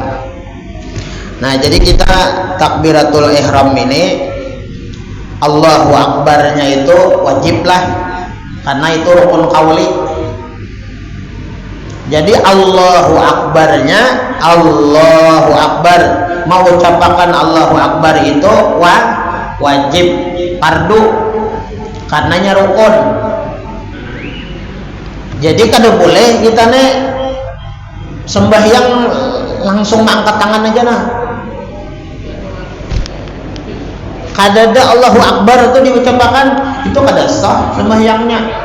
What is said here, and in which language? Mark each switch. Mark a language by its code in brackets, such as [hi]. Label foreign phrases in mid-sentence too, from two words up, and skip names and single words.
[bjn] Nah, jadi kita [ar] takbiratul ihram [bjn] ini [ar] Allahu akbarnya [bjn] itu wajiblah karena itu [ar] rukun qauli. [bjn] Jadi [ar] Allahu akbarnya Allahu akbar, [bjn] mau ucapkan [ar] Allahu akbar [bjn] itu wajib fardu karenanya rukun. Jadi kada boleh kita nih sembahyang langsung angkat tangan aja nah. Kada ada [ar] Allahu akbar [bjn] itu diucapkan, itu kada sah sembahyangnya.